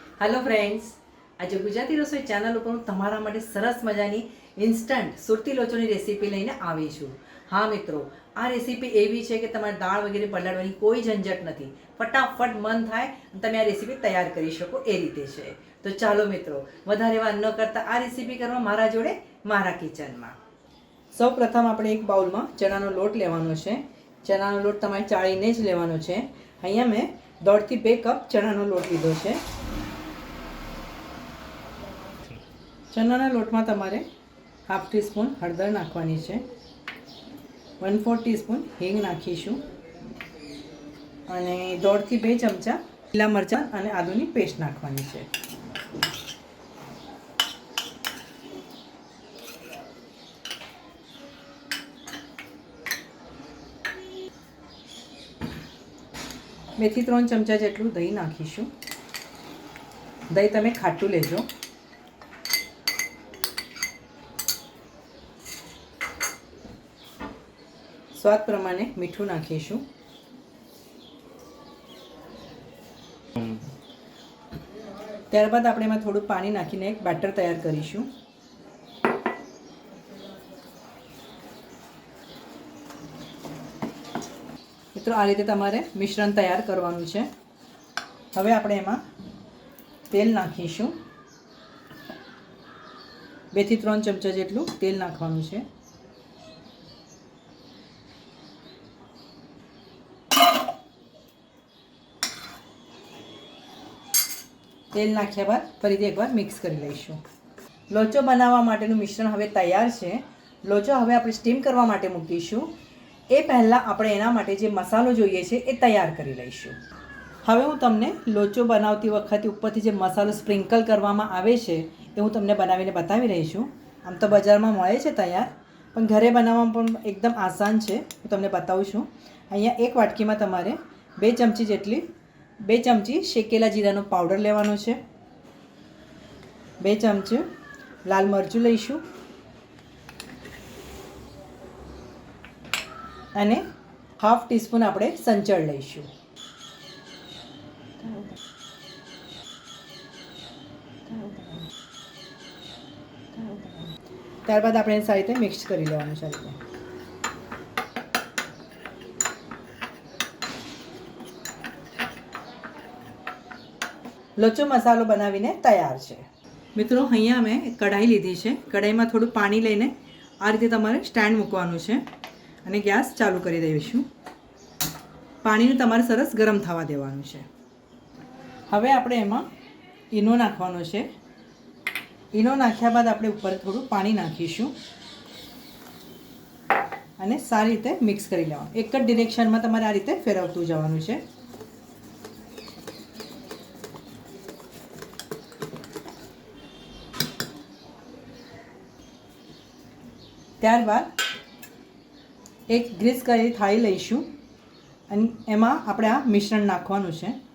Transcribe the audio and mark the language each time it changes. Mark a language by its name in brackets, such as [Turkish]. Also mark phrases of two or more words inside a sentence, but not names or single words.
[English] hello friends, [Gujarati] આજ ગુજરાતી રસોઈ ચેનલ પર તમારા માટે સરસ મજાની ઇન્સ્ટન્ટ સુરતી લોચોની રેસિપી લઈને આવી છું। હા મિત્રો, આ રેસિપી એવી છે કે તમારે દાળ વગેરે પલાળવાની કોઈ ઝંઝટ નથી। ફટાફટ મન થાય તમે આ રેસિપી તૈયાર કરી શકો એ રીતે છે। તો ચાલો મિત્રો, વધારે વાર ન કરતા આ રેસિપી કરવા મારા જોડે મારા કિચનમાં। સૌ પ્રથમ આપણે એક બાઉલમાં ચણાનો લોટ લેવાનો છે। ચણાનો લોટ તમારે ચાળીને જ લેવાનો છે. અહીંયા મેં 1.5 થી 2 કપ ચણાનો લોટ લીધો છે। ચણાના લોટમાં તમારે 1/2 ટીસ્પૂન હળદર નાખવાની છે, 1/4 ટીસ્પૂન હીંગ નાખીશું અને 1.5 થી 2 ચમચા લીલા મરચાં અને આદુની પેસ્ટ નાખવાની છે। બે થી 3 ચમચા જેટલું દહીં નાખીશું। દહીં તમે ખાટું લેજો। સ્વાદ પ્રમાણે મીઠું નાખીશું। त्यारबाद આપણે એમાં થોડું પાણી નાખીને એક બેટર તૈયાર કરીશું। મિત્રો આ રીતે તમારે મિશ્રણ તૈયાર કરવાનું છે। હવે આપણે એમાં તેલ નાખીશું। 2 થી 3 ચમચા જેટલું તેલ નાખવાનું છે। તેલ નાખ્યા બાદ ફરીથી એક વાર મિક્સ કરી લઈશું। લોચો બનાવવા માટેનું મિશ્રણ હવે તૈયાર છે. લોચો હવે આપણે સ્ટીમ કરવા માટે મૂકીશું। એ પહેલા આપણે એના માટે જે મસાલો જોઈએ છે એ તૈયાર કરી લઈશું। હવે હું તમને લોચો બનાવતી વખતે ઉપરથી જે મસાલો સ્પ્રિંકલ કરવામાં આવે છે એ હું તમને બનાવીને બતાવી રહી છું। આમ તો બજારમાં મળે છે તૈયાર, પણ ઘરે બનાવવામાં પણ એકદમ આસાન છે। હું તમને બતાવું છું। અહીંયા એક વાટકીમાં તમારે 2 ચમચી જેટલી 2 ચમચી શેકેલા જીરાનો પાઉડર લેવાનો છે। 2 ચમચી લાલ મરચું લઈશું અને 1/2 ટીસ્પૂન આપણે સંચળ લઈશું। ત્યારબાદ આપણે સારી રીતે મિક્સ કરી લેવાનું છે। લોચો મસાલો બનાવીને તૈયાર છે। મિત્રો અહીંયા મેં કઢાઈ લીધી છે। કઢાઈ માં થોડું પાણી લઈને આ રીતે તમારે સ્ટેન્ડ મૂકવાનું છે અને ગેસ ચાલુ કરી દઈશું। પાણીને તમારે સરસ ગરમ થવા દેવાનું છે। હવે આપણે એમાં ઈનો નાખવાનો છે। ઈનો નાખ્યા બાદ આપણે ઉપર થોડું પાણી નાખીશું અને સારી રીતે મિક્સ કરી લેવાનું। એક જ ડિરેક્શનમાં તમારે આ રીતે ફેરવતું જવાનું છે. ત્યારબાદ એક ગ્રીસ કરેલી થાળી લઈશું અને એમાં આપણે આ મિશ્રણ નાખવાનું છે।